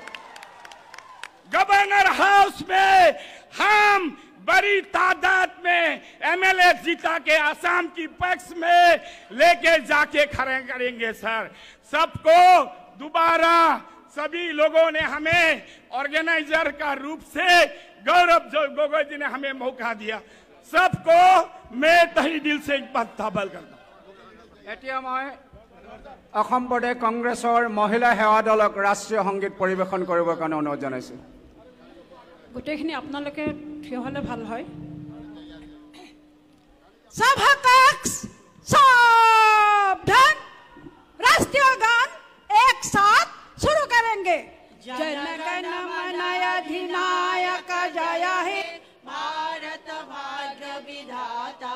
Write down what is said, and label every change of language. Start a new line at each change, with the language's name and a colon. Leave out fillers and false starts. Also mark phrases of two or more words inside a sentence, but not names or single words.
Hindi: गवर्नर हाउस में हम बड़ी तादाद में एमएलए जीता के असम की पक्ष में लेके जाके खड़े करेंगे सर। सबको दोबारा सभी लोगों ने हमें ऑर्गेनाइजर का रूप से गौरव गोगोई जी ने हमें मौका दिया। सबको मैं तहे दिल से एक बात ताबल करता हूं।
Assamese: এতিয়া মই অসম প্ৰদেশ কংগ্ৰেছৰ মহিলা সেৱা দলক ৰাষ্ট্ৰীয় সংগীত পৰিৱেশন কৰিবৰ কাৰণে অনুৰোধ জনাইছো। গোটেইখিনি আপোনালোকে থিয় হলে ভাল হয়।
Hindi: सावधान, राष्ट्रीय गान एक साथ शुरू करेंगे।
Bangla: জন গণ মন অধিনায়ক জয় হে ভারত ভাগ্য বিধাতা।